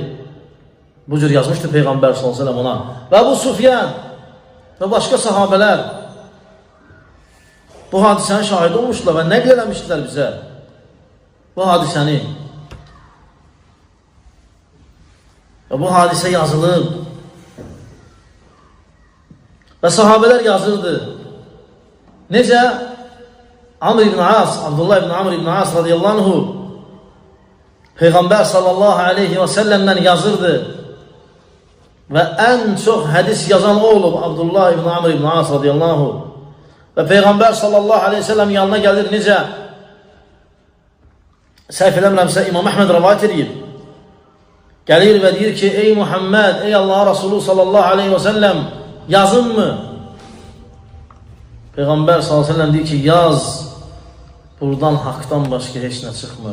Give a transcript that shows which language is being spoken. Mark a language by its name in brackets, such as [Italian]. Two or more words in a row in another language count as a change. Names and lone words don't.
[Azerbaijani] Bu cür yazmışdı Peyğəmbər [Arabic] صلى الله عليه وسلم [Azerbaijani] ona. Və bu Sufyan və başqa sahabələr bu hadisənin şahid olmuşlar və nəql eləmişdilər bizə bu hadisəni. Və bu hadisə yazılıb və sahabələr yazırdı. Necə? Amr ibn As, Abdullah ibn Amr ibn As [Arabic] رضي الله عنه [Azerbaijani] Peyğəmbər [Arabic] صلى الله عليه وسلم [Azerbaijani] yazırdı və ən çox hədis yazan o olub Abdullah ibn Amr ibn As [Arabic] رضي الله عنه. [Azerbaijani] Və Peyğəmbər [Arabic] صلى الله عليه وسلم [Azerbaijani] yanına gəlir necə? Səhv eləmirəmsə İmam Əhməd rivayət edir. Gəlir və deyir ki, ey Muhammed, ey Allah Resulü [Arabic] صلى الله عليه وسلم, [Azerbaijani] yazın mı? Peyğəmbər [Arabic] صلى الله عليه وسلم [Azerbaijani] deyir ki, yaz, buradan haqdan başqa heç nə çıxmır.